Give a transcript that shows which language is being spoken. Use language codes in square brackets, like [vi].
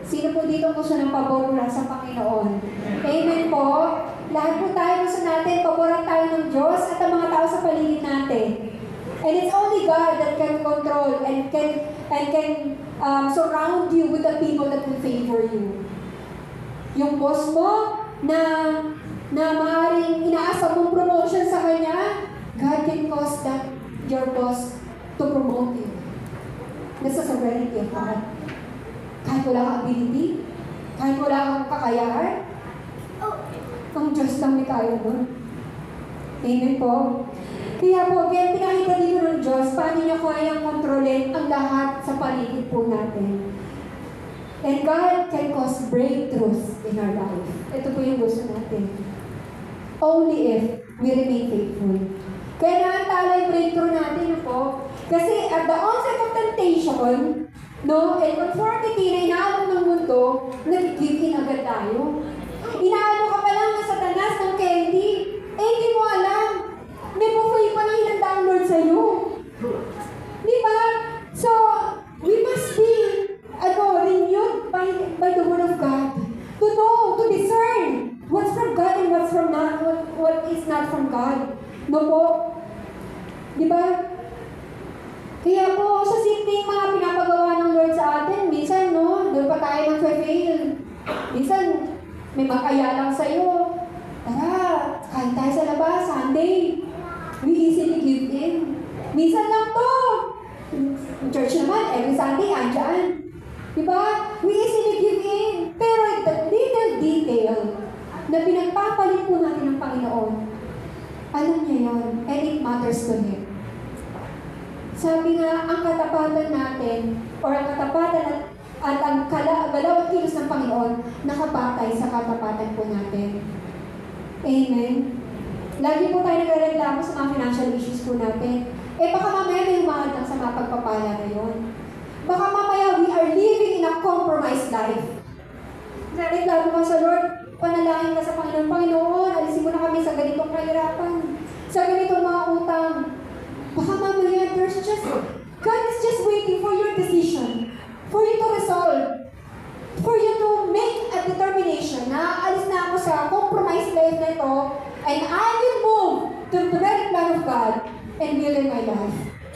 [tl] Sino po dito gusto ng pabor mula sa Panginoon? Amen po. Lahat po tayo gusto natin, paboran tayo ng Diyos at ang mga tao sa paligid natin. [en] And it's only God that can control and can surround you with the people that will favor you. [tl] Yung boss mo na maaaring inaasa mong promotion sa kanya, [en] God can cause that your boss to promote you. That's the sovereignty of God. [tl] Kahit wala kang ability, kahit wala kang kakayahan, ang Diyos lang may kaya nun. Amen po. Kaya po, again, pinakita dito ng Diyos, paano niya kayang kontrolin ang lahat sa paligid po natin. [en] And God can cause breakthroughs in our life. [tl] Ito po yung gusto natin. [en] Only if we remain faithful. [tl] Kaya naantala yung breakthrough natin po. Kasi [en] at the onset of temptation, [tl] no, and conformity na inaalok ng mundo, nag-give in agad tayo. Inaano ka pa lang ng Satanas ng candy. Hindi mo alam. May buffet pa lang hinanda ang Lord sa'yo. Di ba? [en] So, we must be renewed by the Word of God. To know, to discern what's from God and what's from not, what is not from God. [tl] No po? Di ba? Kaya po, sa simpleng mga pinapagawa ng Lord sa atin, minsan, no, doon pa tayo ng fail. Minsan, may makaya lang sa'yo. Tara, kain tayo sa labas, Sunday. [en] We easily give in. [tl] Minsan lang to. Church naman, every Sunday, andyan. [en] Diba? We easily give in. Pero the little detail [tl] na pinagpapalit po natin ng Panginoon, alam niya yun, [en] and it matters to Him. [tl] Sabi nga, ang katapatan natin, or ang katapatan at ang galaw at kilos ng Panginoon, nakabatay sa katapatan po natin. Amen? Lagi po tayo nagreklamo sa mga financial issues po natin. Baka mamaya may umahad lang sa mga pagpapala na yun. Baka mamaya [en] we are living in a compromised life. [tl] Nagreklamo ka sa Lord, panalangin ka sa Panginoon, Panginoon, alisin mo na kami sa ganitong kahirapan, sa ganitong mga utang. [en] Baka mamaya, God is just waiting for your decision, for you to resolve, for you to make a determination [tl] na alis na ako sa compromised life na ito, [en] and I will move to the very plan of God and will in my life.